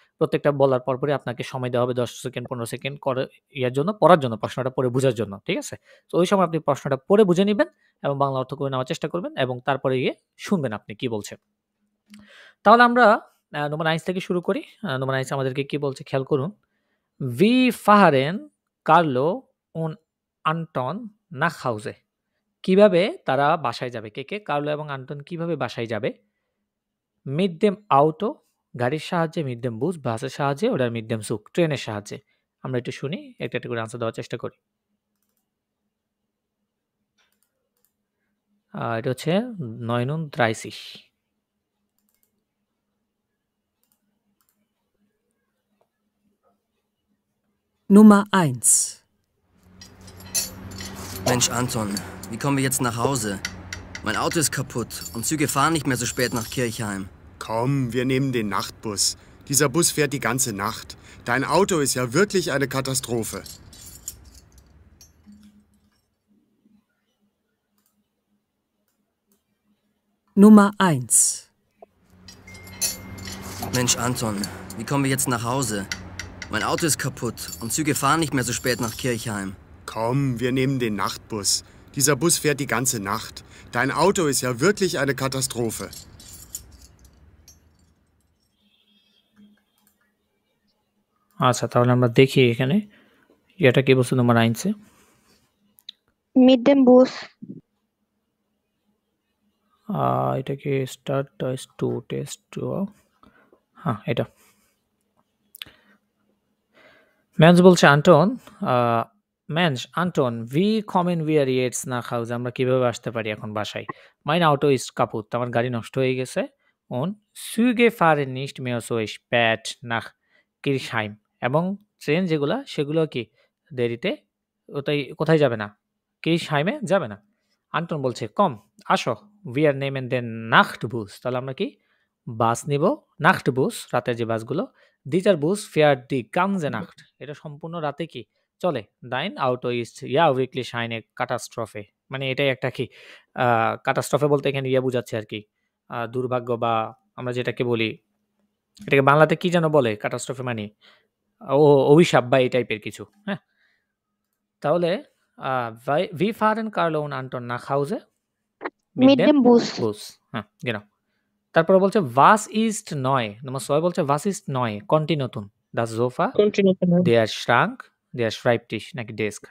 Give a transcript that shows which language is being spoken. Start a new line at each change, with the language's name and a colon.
Bangla: প্রত্যেকটা বলার পরপরই আপনাকে সময় দেওয়া হবে ১০ সেকেন্ড ১৫ সেকেন্ড করে পড়ার জন্য, প্রশ্নটা পড়ে বুঝার জন্য। ঠিক আছে? তো ওই সময় আপনি প্রশ্নটা পড়ে বুঝে নিবেন এবং বাংলা অর্থ করে নেওয়ার চেষ্টা করবেন এবং তারপরে গিয়ে শুনবেন আপনি কি বলছে। তাহলে আমরা নোমান আইন্স থেকে শুরু করি। নোমান আইন্স আমাদেরকে কি বলছে খেয়াল করুন।
German: Wie fahren Carlo und Anton nach Hause?
Bangla: কিভাবে তারা বাসায় যাবে? কে? কার্লো এবং আন্টন কিভাবে বাসায় যাবে?
German: Mit dem Auto,
Bangla: গাড়ির সাহায্যে,
German: mit dem Bus,
Bangla: বাসের সাহায্যে,
German: oder mit dem Zug,
Bangla: ট্রেনের সাহায্যে। আমরা একটু শুনি, একটা করে আনসার দেওয়ার চেষ্টা করি। এটা হচ্ছে 39।
German: Nummer 1. Mensch, Anton, wie kommen wir jetzt nach Hause? Mein Auto ist kaputt und Züge fahren nicht mehr so spät nach Kirchheim. Komm, wir nehmen den Nachtbus. Dieser Bus fährt die ganze Nacht. Dein Auto ist ja wirklich eine Katastrophe. Nummer 1. Mensch, Anton, wie kommen wir jetzt nach Hause? Mein Auto ist kaputt und Züge fahren nicht mehr so spät nach Kirchheim. Komm, wir nehmen den Nachtbus. Dieser Bus fährt die ganze Nacht. Dein Auto ist ja wirklich eine Katastrophe.
Bangla: আচ্ছা, তাহলে আমরা দেখি এখানে এটা কি বলছে নম্বর 9 এ।
German: Mit dem Bus.
Bangla: এটা কি স্টার্ট টেস্ট 2। হ্যাঁ, এটা
German: Mensch বলছে Anton, Mensch, Anton, wie kommen wir jetzt nach Hause?
Bangla: আমরা কিভাবে আসতে পারি এখন বাসায়?
German: Mein Auto ist kaputt,
Bangla: আমার গাড়ি নষ্ট হয়ে গেছে।
German: Und Züge fahren nicht mehr so spät nach Kirchheim,
Bangla: এবং ট্রেন যেগুলা সেগুলো কি দেরিতে কোথায় যাবে না? Kirchheim-এ যাবে না। আন্টন বলছে, কম, আসো,
German: wir nehmen den Nachtbus,
Bangla: তাহলে আমরা কি বাস নিব, Nachtbus, রাতের যে বাসগুলো।
German: Dieser Bus fährt die ganze Nacht,
Bangla: এটা সম্পূর্ণ রাতে কি চলে।
German: Dein Auto ist ja wirklich eine Katastrophe,
Bangla: মানে এটাই একটা কি catastrophe বলতে এখানে বোঝাচ্ছে আর কি দুর্ভাগ্য, বা আমরা যেটাকে বলি এটাকে বাংলাতে কি যেন বলে? ক্যাটাস্ট্রফি মানে অভিশাপ বা এই টাইপের কিছু। হ্যাঁ?
German: তাহলে wir fahren Carlo und Anton nach Hause mit Mit dem dem Bus. Bus. হ্যাঁ, genau.
Bangla: তারপরে বলছে
German: was ist neu?
Bangla: নম্বর 6 বলছে was ist neu? কোনটি নতুন?
German: Das Sofa, der Schrank, der Schreibtisch
Bangla: নাকি ডেস্ক?